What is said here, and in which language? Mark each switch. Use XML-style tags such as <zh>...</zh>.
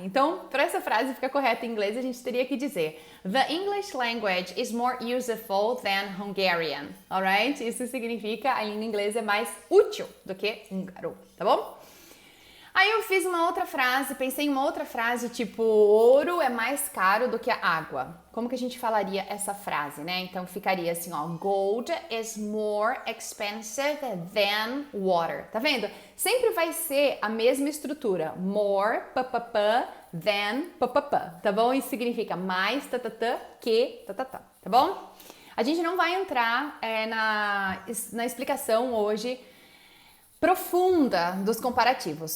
<pt>Então, para essa frase ficar correta em inglês, a gente teria que dizer</pt> <en>The English language is more useful than Hungarian, alright?</en> <pt>Isso significa a língua inglesa é mais útil do que húngaro, tá bom? Aí eu fiz uma outra frase, pensei em uma outra frase, tipo, ouro é mais caro do que a água. Como que a gente falaria essa frase, né? Então ficaria assim, ó,</pt> <en>gold is more expensive than water.</en> <pt>Tá vendo? Sempre vai ser a mesma estrutura. More, than, tá bom? Isso significa mais, que, tá bom? A gente não vai entrar na explicação hoje profunda dos comparativos.</pt>